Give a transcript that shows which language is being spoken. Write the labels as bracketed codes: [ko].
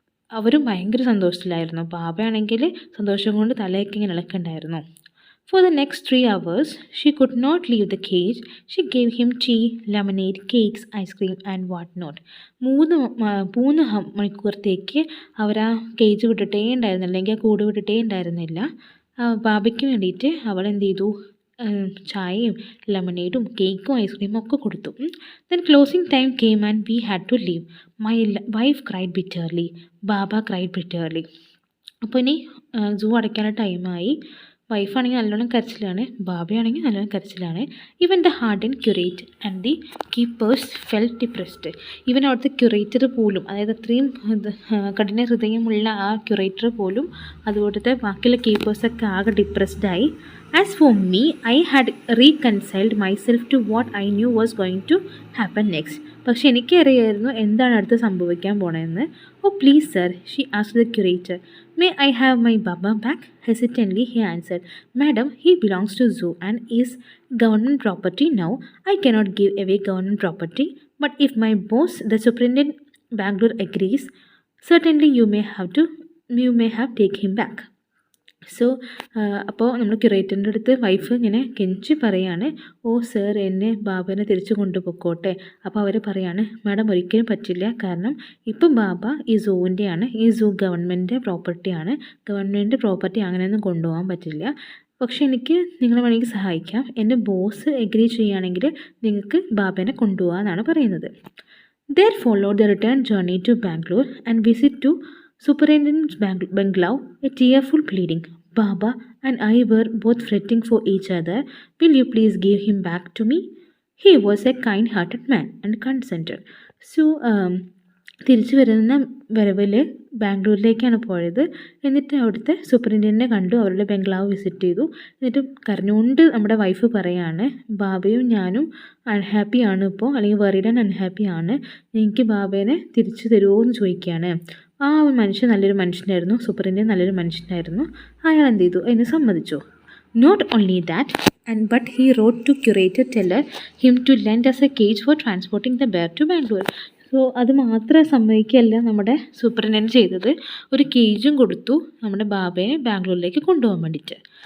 [ml] അവരും ഭയങ്കര സന്തോഷത്തിലായിരുന്നു. ബാബയാണെങ്കിൽ സന്തോഷം കൊണ്ട് തലയൊക്കെ ഇങ്ങനെ ഇളക്കുണ്ടായിരുന്നു. [en] For the next 3 hours, she could not leave the cage. She gave him tea, lemonade, cakes, ice cream and what not. [ml] 3 മണിക്കൂറത്തേക്ക് അവർ ആ കേജ് വിട്ടിട്ടേ ഉണ്ടായിരുന്നില്ല, അല്ലെങ്കിൽ ആ കൂട് വിട്ടിട്ടേ ഉണ്ടായിരുന്നില്ല. ബാബയ്ക്ക് വേണ്ടിയിട്ട് അവൾ എന്ത് ചെയ്തു, ചായയും ലെമണേഡും കേക്കും ഐസ്ക്രീമും ഒക്കെ കൊടുത്തു. [en] Then closing time came and we had to leave. My wife cried bitterly, Baba cried bitterly. [ml] അപ്പോൾ ഇനി സൂ അടയ്ക്കാനുള്ള ടൈമായി. വൈഫാണെങ്കിൽ നല്ലോണം കരച്ചിലാണ്, ബാബയാണെങ്കിൽ നല്ലോണം കരച്ചിലാണ്. [en] Even the hardened curator and the keepers felt depressed. [ml] Even അവിടുത്തെ ക്യൂറേറ്റർ പോലും, അതായത് അത്രയും കഠിന ഹൃദയമുള്ള ആ ക്യൂറേറ്റർ പോലും, അതുപോലത്തെ ബാക്കിയുള്ള കീപ്പേഴ്സൊക്കെ ആകെ ഡിപ്രസ്ഡായി. [en] As for me, I had reconciled myself to what I knew was going to happen next. [ml] പക്ഷെ എനിക്കറിയായിരുന്നു എന്താണ് അടുത്ത് സംഭവിക്കാൻ പോണതെന്ന്. [en] Oh please sir, she asked the curator. May I have my Baba back? Hesitantly he answered, Madam, he belongs to zoo and is government property now. I cannot give away government property. But if my boss, the superintendent Bangalore agrees, certainly you may have take him back. [ml] So അപ്പോൾ നമ്മൾ ക്യൂറേറ്ററിൻ്റെ അടുത്ത് wife ഇങ്ങനെ കെഞ്ചി പറയാണ്, ഓ sir എന്നെ ബാബനെ തിരിച്ചു കൊണ്ടുപോയിക്കോട്ടെ. അപ്പോൾ അവർ പറയാണ്, മാഡം ഒരിക്കലും പറ്റില്ല, കാരണം ഇപ്പം ബാബ ഈ സൂവിൻ്റെയാണ്, ഈ സൂ ഗവൺമെൻറ് പ്രോപ്പർട്ടിയാണ്, ഗവൺമെൻറ് പ്രോപ്പർട്ടി അങ്ങനെയൊന്നും കൊണ്ടുപോകാൻ പറ്റില്ല. പക്ഷേ എനിക്ക് നിങ്ങളെ വേണമെങ്കിൽ സഹായിക്കാം, എൻ്റെ ബോസ് എഗ്രി ചെയ്യുകയാണെങ്കിൽ നിങ്ങൾക്ക് ബാബേനെ കൊണ്ടുപോകാമെന്നാണ് പറയുന്നത്. [en] There followed the return journey to Bangalore and visit to Superintendent's bungalow, a tearful pleading. Baba and I were both fretting for each other. Will you please give him back to me? He was a kind-hearted man and consented. [ml] So, തിരിച്ചു വരുന്ന വരവിൽ ബാംഗ്ലൂരിലേക്കാണ് പോയത്. എന്നിട്ട് അവിടുത്തെ സൂപ്പറിൻറ്റൻഡൻറ്റിനെ കണ്ടു, അവരുടെ ബംഗ്ലാവ് visit ചെയ്തു. എന്നിട്ട് കരഞ്ഞുകൊണ്ട് നമ്മുടെ വൈഫ് പറയാണ്, ബാബയും ഞാനും അൺഹാപ്പിയാണ് ഇപ്പോൾ, അല്ലെങ്കിൽ വെറിഡ് ആൻഡ് അൺഹാപ്പിയാണ്, എനിക്ക് ബാബേനെ തിരിച്ചു തരുമോ എന്ന് ചോദിക്കുകയാണ്. ആ മനുഷ്യൻ നല്ലൊരു മനുഷ്യനായിരുന്നു, സൂപ്പറിൻറ്റൻഡൻറ്റ് നല്ലൊരു മനുഷ്യനായിരുന്നു. അയാൾ എന്ത് ചെയ്തു, അതിന് സമ്മതിച്ചു. [en] Not only that, but he wrote to curator teller him to lend us a cage for transporting the bear to Bangalore. [ml] So അത് മാത്രം സമ്മതിക്കുകയല്ല നമ്മുടെ സൂപ്പറിൻറ്റൻഡൻറ്റ് ചെയ്തത്, ഒരു കേജും കൊടുത്തു നമ്മുടെ ബാബയെ ബാംഗ്ലൂരിലേക്ക് കൊണ്ടുപോകാൻ വേണ്ടിയിട്ട്.